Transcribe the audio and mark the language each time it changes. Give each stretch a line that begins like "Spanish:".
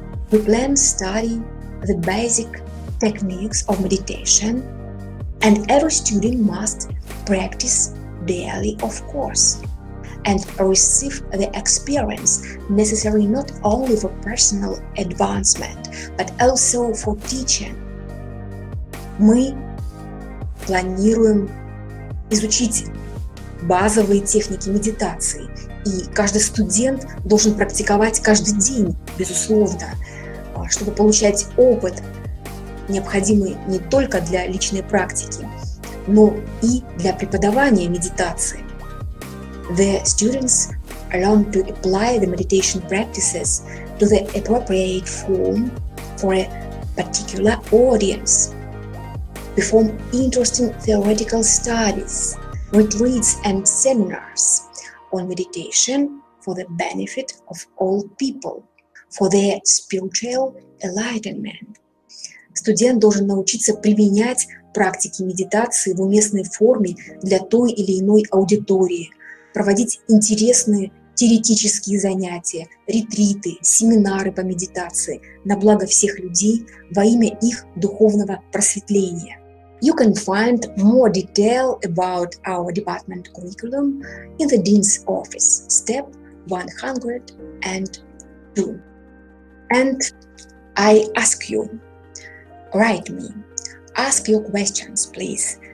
English: We plan to study the basic techniques of meditation. And every student must practice daily, of course, and receive the experience necessary not only for personal advancement, but also for teaching.
Russian: Мы планируем изучить базовые техники медитации. И каждый студент должен практиковать каждый день, безусловно, чтобы получать опыт, необходимый не только для личной практики, но и для преподавания медитации.
English: The students learn to apply the meditation practices to the appropriate form for a particular audience, perform interesting theoretical studies, retreats and seminars on meditation for the benefit of all people, for their spiritual enlightenment.
Russian: Студент должен научиться применять практики медитации в уместной форме для той или иной аудитории, проводить интересные теоретические занятия, ретриты, семинары по медитации на благо всех людей во имя их духовного просветления.
English: You can find more detail about our department curriculum in the Dean's office, step 102. And I ask you, write me, ask your questions, please.